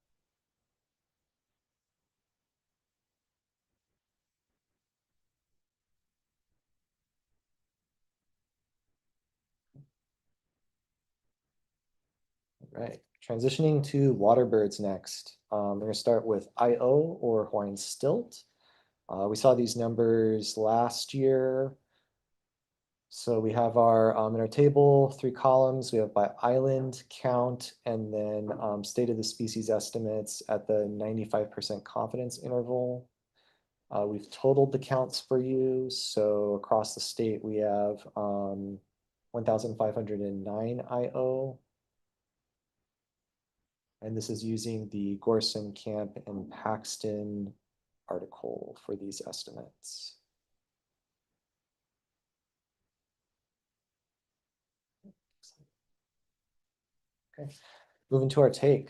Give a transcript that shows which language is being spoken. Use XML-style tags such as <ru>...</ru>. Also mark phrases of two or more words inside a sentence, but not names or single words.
<en>All right, transitioning to water birds next. We're gonna start with aeʻo or Hawaiian stilt. We saw these numbers last year. So we have our, in our table, 3 columns, we have by island count and then state of the species estimates at the 95% confidence interval. We've totaled the counts for you. So across the state, we have 1,509 aeʻo. And this is using the Gorson, Camp, and Paxton article for these estimates. Okay, moving to our take.</en>